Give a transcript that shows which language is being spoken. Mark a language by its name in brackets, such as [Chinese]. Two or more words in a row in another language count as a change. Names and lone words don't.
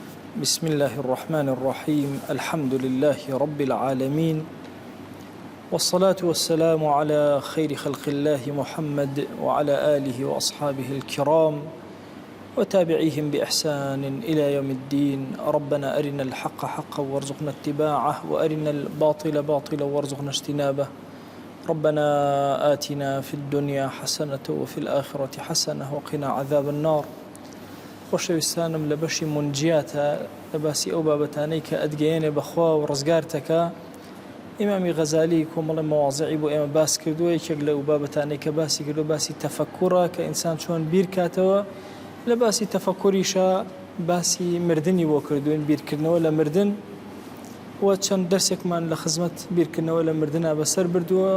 [Arabic] بسم الله الرحمن الرحيم الحمد لله رب العالمين والصلاة والسلام على خير خلق الله محمد وعلى آله وأصحابه الكرام وتابعيهم بإحسان إلى يوم الدين. ربنا أرنا الحق حقا وارزقنا اتباعه وأرنا الباطل باطلا وارزقنا اجتنابه. ربنا آتنا في الدنيا حسنة وفي الآخرة حسنة وقنا عذاب النار. [Central Kurdish] خۆشەویستانم لە بەشی منجیاتە لە باسی ئەو بابەتانەی کە ئەدگەیەنێ بەخوا و ڕزگارتەکە. ئیمامی غەزالی کۆمەڵی مەواضعی بۆ ئێمە باس کردووە. یەکێک لەو بابەتانەی کە باسی کردو باسی تەفەکوڕە کە ئینسان چۆن بیر کاتەوە. لە باسی تەفەکوریشە باسی مردنی بۆ کردوین، بیرکردنەوە لە مردن و چەند دەرسێکمان لە خزمەت بیرکردنەوە لە مردنا بەسەر بردووە.